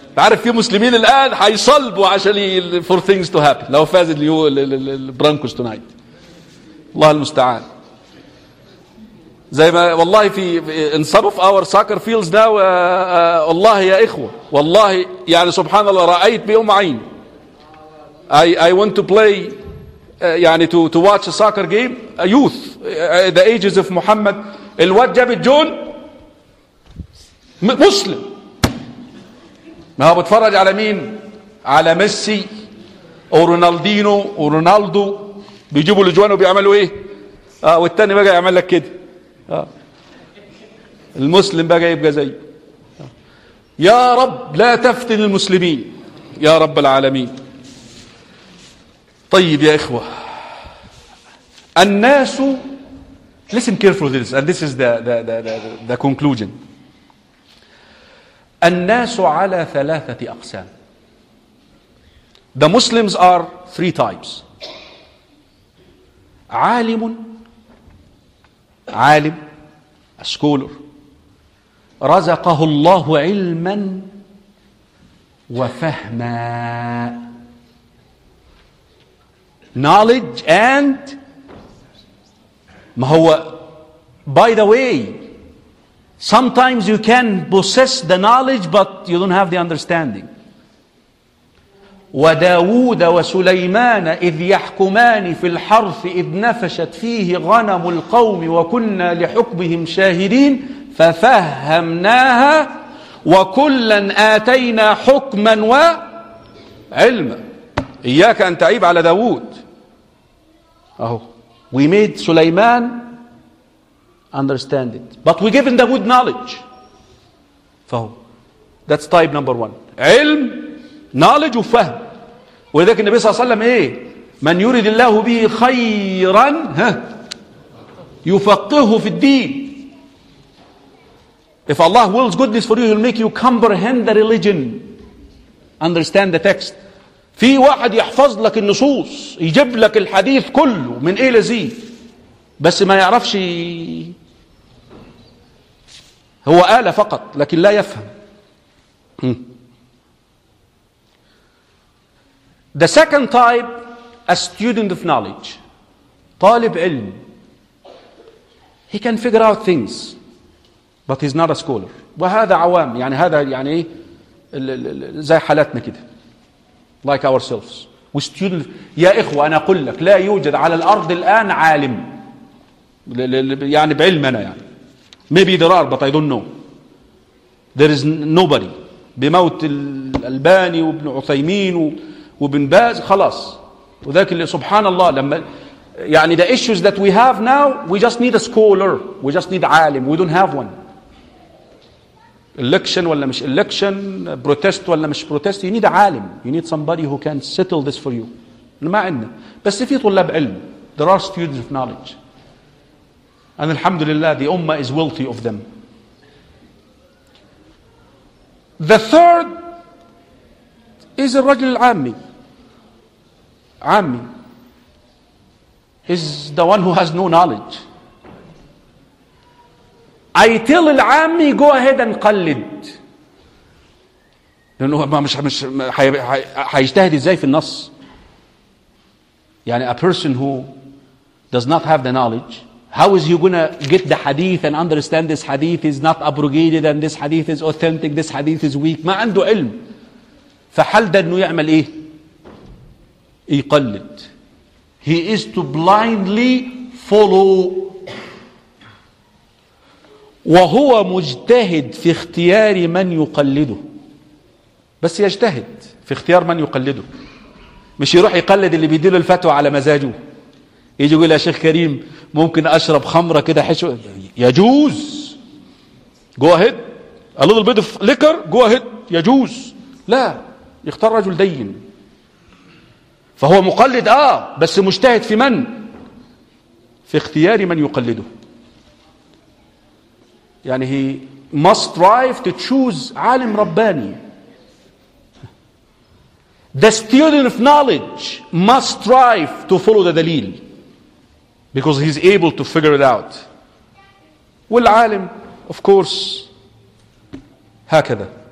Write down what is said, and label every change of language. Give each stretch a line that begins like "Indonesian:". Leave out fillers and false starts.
Arabic: تعرف في مسلمين الآن حيصلبوا عشان
English: for things to happen.
Arabic: لو فاز البرانكوز
English: tonight.
Arabic: الله المستعان. زي ما والله في
English: in some of our soccer fields now,
Arabic: والله يا إخوة, والله يعني سبحان الله رأيت بيوم عين.
English: I want to play يعني to watch a soccer game, a youth, the ages of Muhammad.
Arabic: الواد جاب الجون مسلم. ما هو بتفرج على مين؟ على ميسي ورونالدينو ورونالدو, بيجيبوا الجوان وبيعملوا ايه؟ والتاني بقى يعمل لك كده. المسلم بقى يبقى زي يا رب لا تفتن المسلمين يا رب العالمين. طيب يا إخوة, الناس,
English: listen carefully to this, and this is the conclusion.
Arabic: الناس على ثلاثة أقسام.
English: The Muslims are three types.
Arabic: عالم, عالم,
English: a scholar,
Arabic: رزقه الله علما وفهما.
English: Knowledge and
Arabic: ما هو,
English: by the way, Sometimes you can possess the knowledge, but you don't have the understanding.
Arabic: وَدَاوُودَ وَسُلَيْمَانَ إِذْ يَحْكُمَانِ فِي الْحَرْثِ إِذْ نَفَشَتْ فِيهِ غَنَمُ الْقَوْمِ وَكُنَّا لِحُكْمِهِمْ شَاهِدِينَ فَفَهَّمْنَاهَا وَكُلًّا آتَيْنَا حُكْمًا وَعِلْمًا. إياك أن تعيب على داود. أهو.
English: We made سليمان understand it. But we given Dawood knowledge. فهو. That's type number one. علم.
Arabic: Knowledge وفهم. ولذلك النبي صلى الله عليه وسلم إيه؟ من يريد الله به خيرا ها؟ يفقهه في الدين.
English: If Allah wills goodness for you, He'll make you comprehend the religion. Understand the text.
Arabic: في واحد يحفظ لك النصوص، يجيب لك الحديث كله من A إلى Z. بس ما يعرفش هو آلة فقط، لكن لا يفهم.
English: The second type, a student of knowledge.
Arabic: طالب علم.
English: He can figure out things. But he's not a scholar.
Arabic: وهذا عوام. يعني هذا يعني زي حالتنا كده.
English: Like ourselves. We student.
Arabic: يا إخوة أنا أقول لك لا يوجد على الأرض الآن عالم. يعني بعلم أنا يعني.
English: Maybe there are but I don't know. There is nobody.
Arabic: بموت الألباني وابن عثيمين وابن باز خلاص. وذلك اللي سبحان الله لما يعني
English: the issues that we have now, we just need a scholar. We just need عالم. We don't have one. Election
Arabic: ولا مش
English: election, protest ولا مش protest. You need a عالم. You need somebody who can settle this for you.
Arabic: ما عندنا. بس في طلاب علم.
English: There are students of knowledge. And alhamdulillah, the ummah is wealthy of them. The third is a رجل العامي.
Arabic: عامي.
English: He's the one who has no knowledge. I tell العامي go ahead and قلد.
Arabic: لأنه مش هيجتهد إزاي في النص.
English: يعني a person who does not have the knowledge, how is he gonna get the hadith and understand this hadith is not abrogated and this hadith is authentic, this hadith is weak.
Arabic: ما عنده علم. فحل ده إنه يعمل إيه؟ يقلد.
English: He is to blindly follow.
Arabic: وهو مجتهد في اختيار من يقلده. بس يجتهد في اختيار من يقلده. مش يروح يقلد اللي بيديله الفتوى على مزاجه. يجي يقول يا شيخ كريم ممكن أشرب خمرة كده حشو. يجوز. Go ahead. A little bit of liquor. Go ahead. يجوز. لا. يختار رجل دين. فهو مقلد بس مجتهد في من؟ في اختيار من يقلده.
English: يعني he must strive to choose
Arabic: عالم رباني.
English: The student of knowledge must strive to follow the دليل because he's able to figure it out.
Arabic: والعالم
English: of course
Arabic: هكذا.